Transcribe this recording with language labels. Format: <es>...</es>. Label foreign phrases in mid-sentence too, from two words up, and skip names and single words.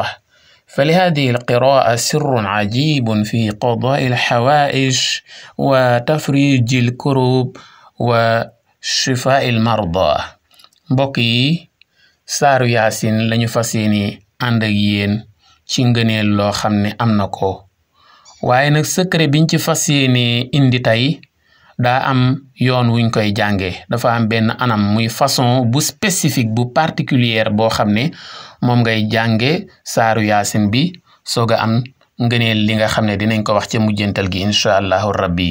<ar>فلهذه القراءة سر عجيب في قضاء الحوائج وتفريج الكروب وشفاء المرضى.</ar> <wo>mbokk yi saaru yaasin lañu fas yéene ànd ak yéen ci ngëneel loo xam ne am na ko waaye nag secret biñ ci fas yéene indi tey daa am yoon wuñ koy jànge dafa am benn anam muy façon bu spécifique bu particulière boo xam ne moom ngay jànge saaru yaasin bi soog a am ngëneel li nga xam ne dinañ ko wax ca mujjantal gi</wo> <ar>إن شاء الله ربي.</ar>